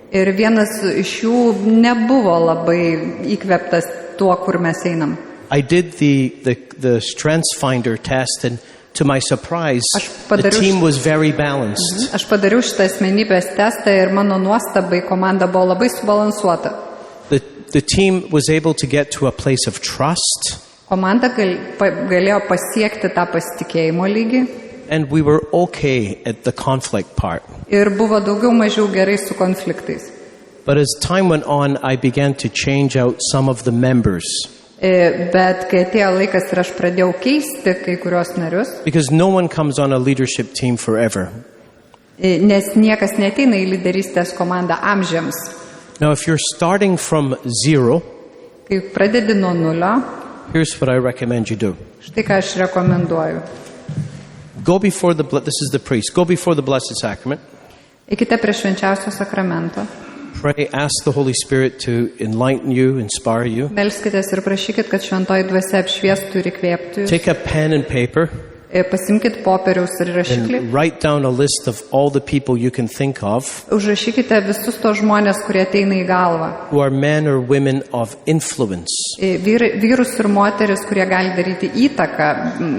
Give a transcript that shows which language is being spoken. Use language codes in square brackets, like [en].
[lt] Ir vienas iš jų nebuvo labai įkveptas tuo, kur mes einam. [en] I did the Strengths Finder test, and to my surprise, the team was very balanced. [lt] Aš padariau šitą asmenybės testą ir mano nuostabai komanda buvo labai subalansuota. [en] The team was able to get to a place of trust, [lt] Komanda galėjo pasiekti tą pasitikėjimo lygį [en] and we were okay at the conflict part. [lt] ir buvo daugiau mažiau gerai su konfliktais. [en] But as time went on, I began to change out some of the members, [lt] Bet kai atėjo laikas ir aš pradėjau keisti kai kurios narius, [en] because no one comes on a leadership team forever. [lt] nes niekas neteina į lyderystės komandą amžiams. [en] Now, if you're starting from 0, [lt] Kai pradedi nuo nulio, [en] Here's what I recommend you do. [lt] Štai ką aš rekomenduoju. [en] Go before this is the priest. Go before the Blessed Sacrament. [lt] Eikite prie švenčiausio sakramento. [en] Pray, ask the Holy Spirit to enlighten you, inspire you. [lt] Melskitės ir prašykit, kad šventoji dvasia apšviestų ir įkvėptų jūs. [en] Take a pen and paper [lt] Pasimkit popieriaus ir rašiklį. [en] and write down a list of all the people you can think of [lt] Užrašykite visus tos žmonės, kurie ateina į galvą. [en] who are men or women of influence. [lt] Vyrus ir moteris, kurie gali daryti įtaką